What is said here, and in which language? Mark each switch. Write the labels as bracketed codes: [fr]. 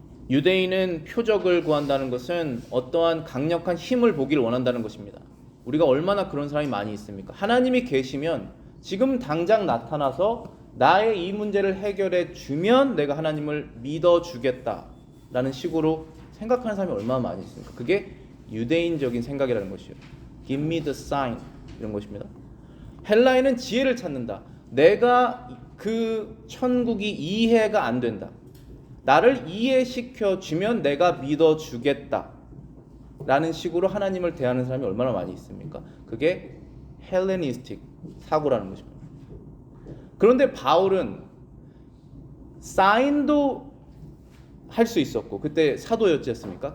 [ko] 유대인은 표적을 구한다는 것은 어떠한 강력한 힘을 보기를 원한다는 것입니다. 우리가 얼마나 그런 사람이 많이 있습니까? 하나님이 계시면 지금 당장 나타나서 나의 이 문제를 해결해 주면 내가 하나님을 믿어주겠다라는 식으로 생각하는 사람이 얼마나 많이 있습니까? 그게 유대인적인 생각이라는 것이요. [en] Give me the sign [ko] 이런 것입니다. 헬라인은 지혜를 찾는다. 내가 그 천국이 이해가 안 된다. 나를 이해시켜 주면 내가 믿어주겠다 라는 식으로 하나님을 대하는 사람이 얼마나 많이 있습니까? 그게 헬레니스틱 사고라는 것입니다. 그런데 바울은 사인도 할 수 있었고, 그때 사도였지 않습니까?